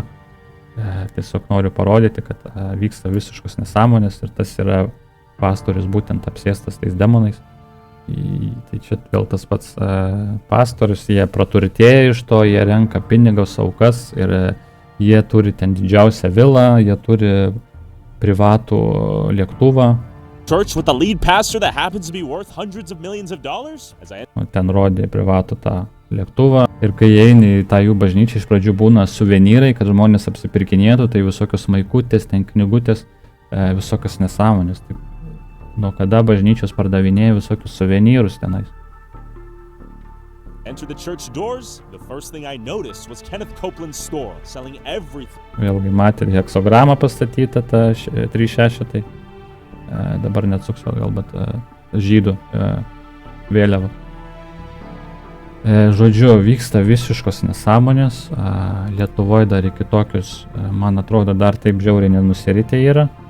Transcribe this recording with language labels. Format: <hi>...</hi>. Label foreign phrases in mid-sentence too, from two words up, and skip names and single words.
<lt>Tiesiog noriu parodyti, kad vyksta visiškos nesąmonės ir tas yra pastorius būtent apsėstas tais demonais. Tai čia vėl tas pats pastorius, jie praturtėja iš to, jie renka pinigus, aukas ir jie turi ten didžiausią vilą, jie turi privatų lėktuvą.</lt> <en>Church with a lead pastor that happens to be worth hundreds of millions of dollars?</en> <lt>Ten rodė privatų tą lėktuvą ir kai eini į tą jų bažnyčią, iš pradžių būna suvenyrai, kad žmonės apsipirkinėtų, tai visokios maikutės, ten knygutės, visokios nesąmonės. Taip, nuo kada bažnyčios pardavinėja visokius suvenyrus tenais.</lt> <en>Enter the church doors, the first thing I noticed was Kenneth Copeland's store, selling everything.</en> <lt>Vėlgi matė heksogramą pastatytą, tą 36, tai dabar neatsuksiu gal, bet žydų vėliava. Žodžiu, vyksta visiškos nesąmonės, Lietuvoje dar iki tokius, man atrodo, dar taip žiauriai nenusiritę yra.</lt>